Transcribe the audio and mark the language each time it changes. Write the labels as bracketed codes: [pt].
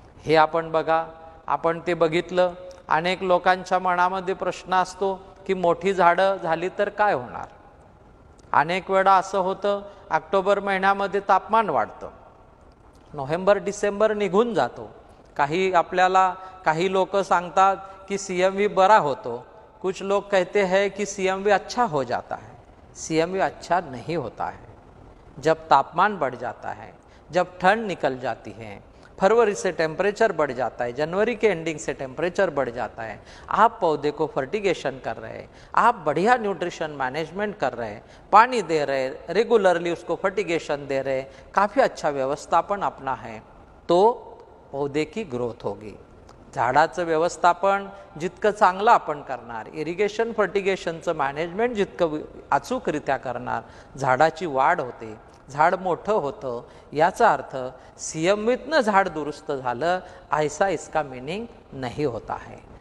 [mr] हे आपण बघा, आपण ते बघितलं। अनेक लोकांच्या मनामध्ये प्रश्न असतो की मोठी झाडं झाली तर काय होणार। अनेक वेळा असं होतं ऑक्टोबर महिन्यामध्ये तापमान वाढतं, नोव्हेंबर डिसेंबर निघून जातो, काही लोग सांगतात कि सीएमव्ही बरा होतो, [hi] कुछ लोग कहते हैं कि सीएमव्ही अच्छा हो जाता है। सीएमव्ही अच्छा नहीं होता है। जब तापमान बढ़ जाता है, जब ठंड निकल जाती है, फरवरी से टेम्परेचर बढ़ जाता है, जनवरी के एंडिंग से टेम्परेचर बढ़ जाता है, आप पौधे को फर्टिगेशन कर रहे हैं, आप बढ़िया न्यूट्रिशन मैनेजमेंट कर रहे हैं, पानी दे रहे हैं, रेगुलरली उसको फर्टिगेशन दे रहे हैं, काफ़ी अच्छा व्यवस्थापन अपना है, तो पौधे की ग्रोथ होगी। [mr] झाडाचं व्यवस्थापन जितकं चांगलं आपण करणार, इरिगेशन फर्टिगेशनचं मॅनेजमेंट जितकं अचूकरित्या करणार, झाडाची वाढ होते, झाड मोठं होतं। याचा अर्थ सीएमव्हीतनं झाड दुरुस्त झालं [hi] ऐसा इसका मीनिंग नहीं होता है।